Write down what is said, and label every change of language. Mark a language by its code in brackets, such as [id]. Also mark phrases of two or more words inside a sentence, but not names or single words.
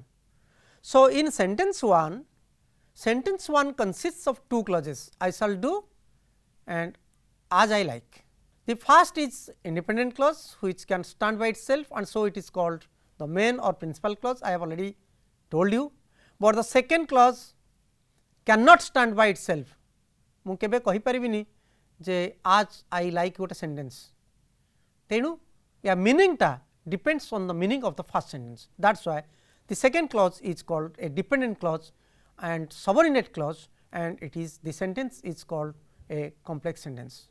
[en] So, in sentence 1 consists of two clauses, I shall do and as I like. The first is independent clause which can stand by itself and so it is called the main or principal clause, I have already told you, but the second clause cannot stand by itself. [or] ମୁଁ କେବେ କହି ପାରିବିନି ଯେ [en] as I like ଗୋଟେ sentence, [or] ତେଣୁ ଯା [en] meaning ଟା depends on the meaning of the first sentence. That is why the second clause is called a dependent clause and subordinate clause and it is the sentence is called a complex sentence.